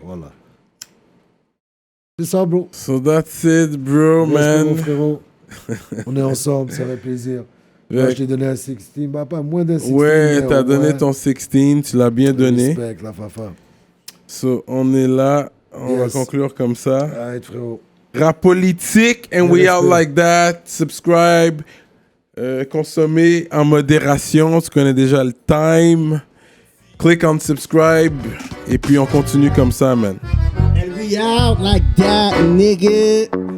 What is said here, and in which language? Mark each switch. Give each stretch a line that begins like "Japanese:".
French: Voilà. C'est ça, bro.
English: So that's it, bro, man.
French: Frérot. On est ensemble, ça fait plaisir. Moi, je t'ai donné un 16, bah, pas moins d'un 16. Ouais, t'as donné ton 16, tu l'as bien donné. Respect, la fafa. So, on est là, on va conclure comme ça. Arrête, frérot.
English: Rap politique, and we out like that.
French: Subscribe, consommez en modération, tu connais déjà le time.
English: Click on subscribe,
French: et puis on continue comme ça, man.
English: And we out like that, nigga.